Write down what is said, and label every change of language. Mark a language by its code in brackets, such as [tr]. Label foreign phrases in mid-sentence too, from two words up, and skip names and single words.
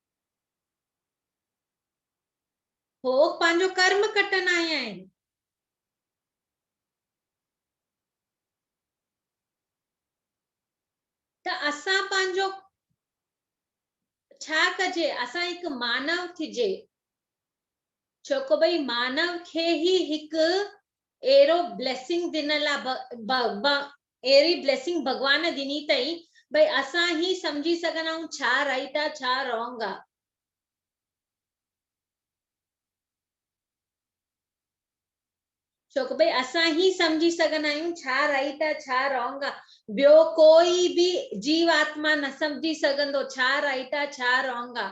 [sd] हो पंहिंजो कर्म कटन आया आहिनि। त असां पंहिंजो छा कजे? असां हिकु मानव थिजे। छोको भई मानव खे ही हिकु एरो ब्लेसिंग ॾिनल आहे, एरी ब्लेसिंग भगवान ॾिनी अथई भई असां ही समझी सघंदा आहियूं छा राइट आहे छा रॉन्ग आहे। छोकी भई असां ही समझी सघंदा आहियूं छा राइट आहे छा रॉन्ग आहे। ॿियो कोई बि जीव आत्मा न समझी सघंदो छा राइट आहे छा रॉन्ग आहे।